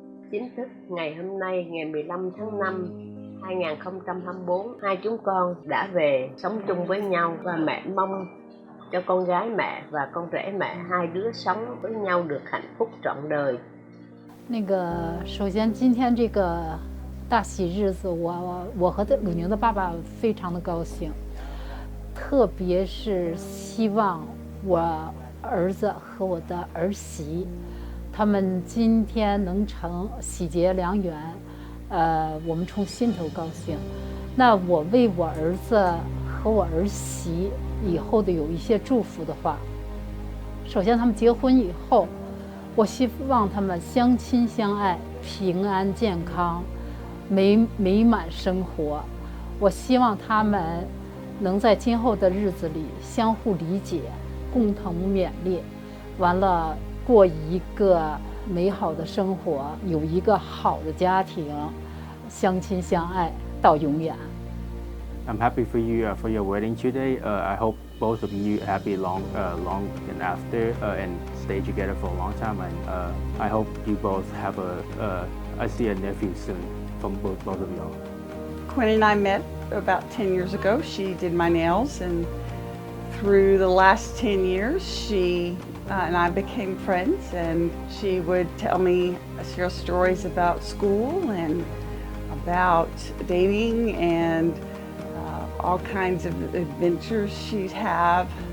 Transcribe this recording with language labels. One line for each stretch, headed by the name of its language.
Vietnamese: Chính thức ngày hôm nay, ngày 15 tháng 5, 2024, hai chúng con đã về sống chung với nhau và mẹ mong cho con gái mẹ và con rể mẹ hai đứa sống với nhau được hạnh phúc trọn đời.
Chinese: 首先今天这个大喜日子，我和鲁宁的爸爸非常的高兴，特别是希望我儿子和我的儿媳，他们今天能成喜结良缘，我们从心头高兴。那我为我儿子和我儿媳以后的有一些祝福的话，首先他们结婚以后，我希望他们相亲相爱，平安健康，美满生活。我希望他们能在今后的日子里相互理解，共同勉励，完了过一个美好的生活，有一个好的家庭，相亲相爱到永远。
English: I'm happy for you for your wedding today. I hope both of you happy long and after and stay together for a long time. And I hope you both have I see a nephew soon from both of y'all. Quinn and I met about 10 years ago. She did my nails, and through the last 10 years, she and I became friends, and she would tell me, share stories about school and about dating and all kinds of adventures she'd have,